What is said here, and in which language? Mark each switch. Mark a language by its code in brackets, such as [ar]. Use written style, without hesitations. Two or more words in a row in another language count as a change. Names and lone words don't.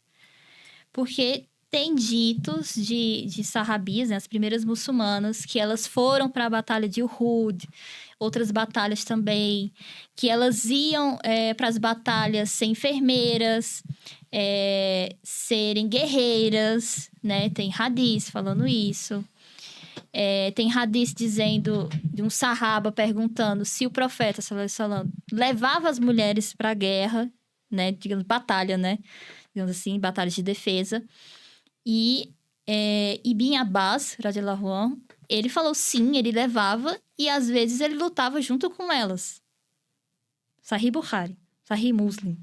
[pt] Porque tem ditos de sarrabis, né, as primeiras muçulmanas, que elas foram para a batalha de Uhud, outras batalhas também, que elas iam para as batalhas ser enfermeiras, serem guerreiras, né? Tem hadith falando isso. Tem hadith dizendo, de um sarraba perguntando se o profeta, [ar] صلى الله عليه وسلم, [pt] levava as mulheres para a guerra, né? Digamos, batalha, né? Digamos assim, batalhas de defesa. E Ibn Abbas, [ar] رضي الله عنه, [pt] ele falou sim, ele levava e às vezes ele lutava junto com elas. Sahih Bukhari, Sahih Muslim.